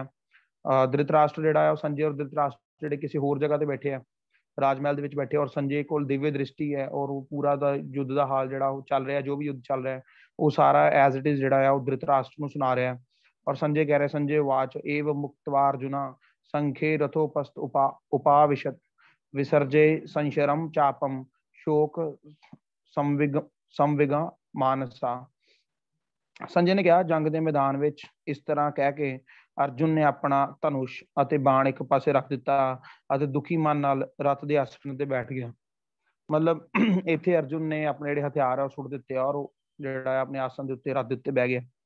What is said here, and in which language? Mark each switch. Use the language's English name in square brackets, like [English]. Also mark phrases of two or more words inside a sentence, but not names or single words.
[Punjabi] ਧ੍ਰਿਤਰਾਸ਼ਟਰ ਜਿਹੜਾ ਹੈ ਉਹ ਸੰਜੇ ਔਰ ਧ੍ਰਿਤਰਾਸ਼ਟਰ ਜਿਹੜੇ ਕਿਸੇ ਹੋਰ ਜਗ੍ਹਾ ਤੇ ਬੈਠੇ ਆ, ਰਾਜ ਮਹਿਲ ਦੇ ਵਿੱਚ ਬੈਠੇ, ਔਰ ਸੰਜੇ ਕੋਲ ਦਿਵਯ ਦ੍ਰਿਸ਼ਟੀ ਹੈ ਔਰ ਉਹ ਪੂਰਾ ਦਾ ਯੁੱਧ ਦਾ ਹਾਲ ਜਿਹੜਾ ਉਹ ਚੱਲ ਰਿਹਾ, ਜੋ ਵੀ ਯੁੱਧ ਚੱਲ ਰਿਹਾ ਉਹ ਸਾਰਾ [English] as it is [Punjabi] ਜਿਹੜਾ ਆ ਉਹ ਧ੍ਰਿਤਰਾਸ਼ਟਰ ਨੂੰ ਸੁਣਾ ਰਿਹਾ। ਔਰ ਸੰਜੇ ਕਹਿ ਰਿਹਾ, [Sanskrit] ਸੰਜੇ ਵਾਚ ਏਵ ਮੁਕਤਵਾ ਅਰਜੁਨਾ ਸੰਖੇ ਰਥੋਪਸਤ ਉਪਾविशत विसर्जय संशरम चापम शोक संविग मानसा। [Punjabi] ਸੰਜੇ ਨੇ ਕਿਹਾ, ਜੰਗ ਦੇ ਮੈਦਾਨ ਵਿੱਚ ਇਸ ਤਰ੍ਹਾਂ ਕਹਿ ਕੇ ਅਰਜੁਨ ਨੇ ਆਪਣਾ ਧਨੁਸ਼ ਅਤੇ ਬਾਣ ਇੱਕ ਪਾਸੇ ਰੱਖ ਦਿੱਤਾ ਅਤੇ ਦੁਖੀ ਮਨ ਨਾਲ ਰੱਥ ਦੇ ਆਸਣ ਤੇ ਬੈਠ ਗਿਆ। ਮਤਲਬ ਇੱਥੇ ਅਰਜੁਨ ਨੇ ਆਪਣੇ ਜਿਹੜੇ ਹਥਿਆਰ ਆ ਉਹ ਸੁੱਟ ਦਿੱਤੇ ਔਰ ਉਹ ਜਿਹੜਾ ਆਪਣੇ ਆਸਣ ਦੇ ਉੱਤੇ ਰੱਥ ਦੇ ਉੱਤੇ ਬਹਿ ਗਿਆ।